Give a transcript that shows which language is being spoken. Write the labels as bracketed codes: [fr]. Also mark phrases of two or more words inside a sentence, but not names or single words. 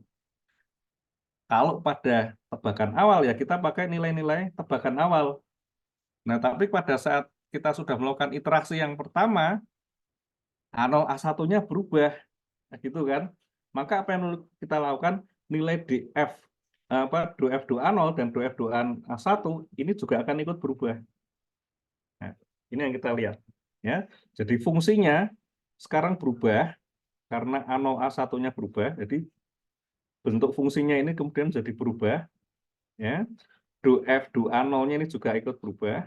[id] Kalau pada tebakan awal, ya kita pakai nilai-nilai tebakan awal. Nah, tapi pada saat kita sudah melakukan iterasi yang pertama, A0, A1-nya berubah, gitu kan. Maka apa yang kita lakukan, nilai DF, do F, do A0 dan do F, do A1 ini juga akan ikut berubah. Nah, ini yang kita lihat. Ya, jadi fungsinya sekarang berubah karena A0 A1-nya berubah. Jadi bentuk fungsinya ini kemudian jadi berubah. Ya, do F, do A0-nya ini juga ikut berubah.